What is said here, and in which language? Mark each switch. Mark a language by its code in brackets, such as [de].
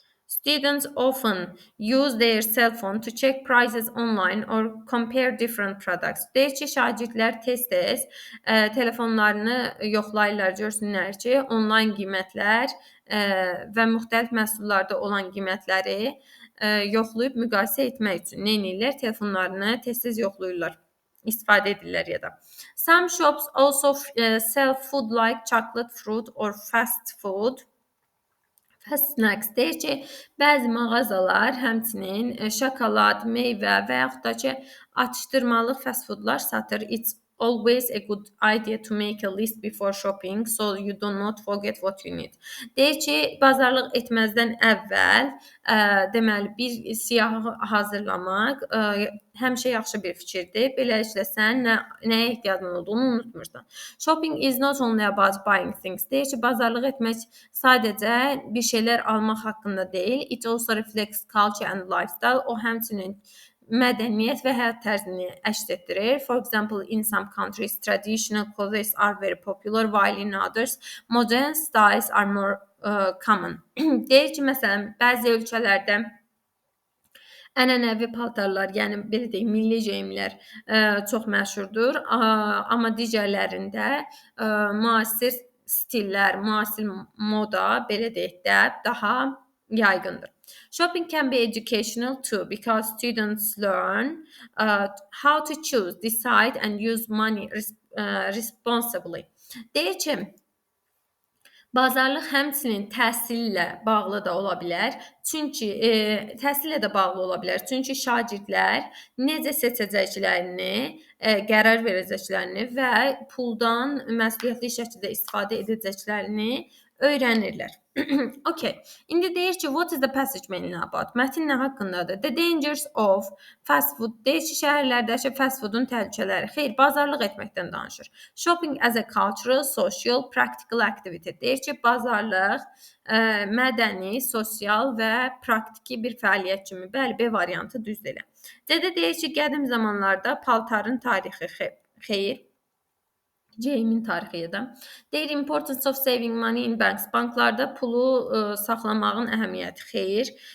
[en] Students often use their cell phone to check prices online or compare different products. [az] Deyir ki, şagirdlər tez-tez telefonlarını yoxlayırlar, görsünlər ki, onlayn qiymətlər və müxtəlif məhsullarda olan qiymətləri yoxlayıb müqayisə etmək üçün nə edirlər? Telefonlarını tez-tez yoxlayırlar, istifadə edirlər ya da. [en] Some shops also sell food like chocolate, fruit or fast food. Fast snacks [az] deyir ki, bəzi mağazalar həmçinin şokolad, meyvə və yaxud da ki, atışdırmalıq fast foodlar satır. [en] It's always a good idea to make a list before shopping so you do not forget what you need. [az] Deyir ki, bazarlıq etməzdən əvvəl deməli bir siyahı hazırlamaq həmişə yaxşı bir fikirdir. Beləliklə sən nəyə ehtiyacın olduğunu unutmursan. [en] Shopping is not only about buying things. [az] Deyir ki, bazarlıq etmək sadəcə bir şeylər almaq haqqında deyil. [en] It also reflects culture and lifestyle. [az] O həmçinin mədəniyyət və həyat tərzini əks etdirir. [en] For example, in some countries, traditional clothes are very popular, while in others, modern styles are more common. [az] Deyir ki, məsələn, bəzi ölkələrdə ənənəvi paltarlar, yəni belə deyək, milli geyimlər çox məşhurdur, amma digərlərində müasir stillər, müasir moda, belə deyək də, daha yaygındır. [en] Shopping can be educational too because students learn how to choose, decide and use money responsibly. [az] Deyir ki, bazarlıq həmçinin təhsillə bağlı da ola bilər. Çünki təhsillə də bağlı ola bilər. Çünki şagirdlər necə seçəcəklərini, qərar verəcəklərini və puldan məsuliyyətli şəkildə istifadə edəcəklərini öyrənirlər. Okay. İndi deyir ki, [en] what is the passage meaning about? [az] Mətin nə haqqındadır? [en] The dangers of fast food. [az] Deyir ki, şəhərlərdəki fast foodun təhlükələri. Xeyr, bazarlıq etməkdən danışır. [en] Shopping as a cultural, social, practical activity. [az] Deyir ki, bazarlıq mədəni, sosial və praktiki bir fəaliyyət kimi. Bəli, B variantı düzdür elə. Dədə deyir ki, qədim zamanlarda paltarın tarixi. Xeyr. Geyimin tarixi ya da. Deyir [en] importance of saving money in banks. [az] Banklarda pulu saxlamağın əhəmiyyəti. Xeyr.